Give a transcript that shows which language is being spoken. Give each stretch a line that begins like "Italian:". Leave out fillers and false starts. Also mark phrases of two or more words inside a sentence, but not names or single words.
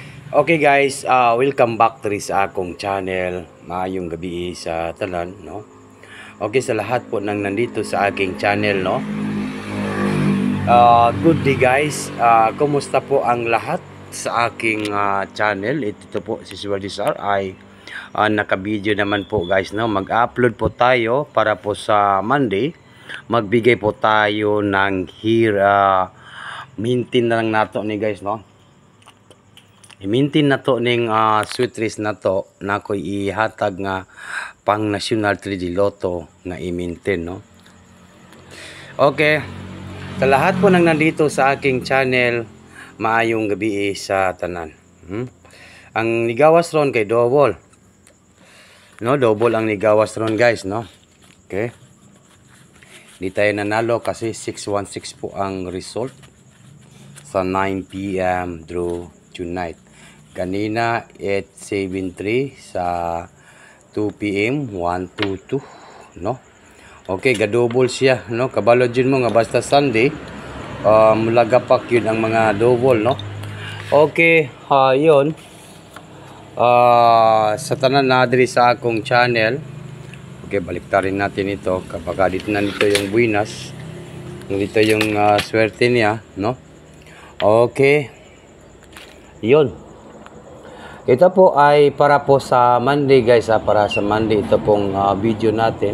English: Okay guys, welcome back to
Cebuano: sa akong channel. Maayong gabi sa tanan, no?
Filipino: Okay, sa lahat po nang nandito sa aking channel, no?
English: Good day guys.
Filipino: Kumusta po ang lahat sa aking channel? Ito po si Sir ay naka-video naman po guys, no? Mag-upload po tayo para po sa Monday. Magbigay po tayo ng maintain
Cebuano: na lang nato ni
Filipino: guys, no?
Cebuano: I-maintain na to ning sweet trees na to na ko ihatag nga pang National 3D Lotto nga i-maintain, no?
Filipino: Okay. Sa lahat po nang nandito sa aking channel,
Cebuano: maayong gabi sa tanan. Ang nigawas ron kay double. No, double ang nigawas ron guys, no? Okay.
Filipino: Di tayo nanalo kasi 616 po ang result sa 9 PM through tonight. Kanina 873 sa 2 PM 122, no?
Cebuano: Okay, gadouble siya, no? Kabalo jud mo nga basta Sunday mulagapak yun ang mga double, no?
Filipino: Okay, yun.
Cebuano: Sa tanan na diri sa akong channel.
Filipino: Okay, baliktarin natin ito kapag dito na dito yung buinas. Dito yung swerte niya, no? Okay. Yun. Ito po ay para po sa Monday guys, para sa Monday ito pong video natin.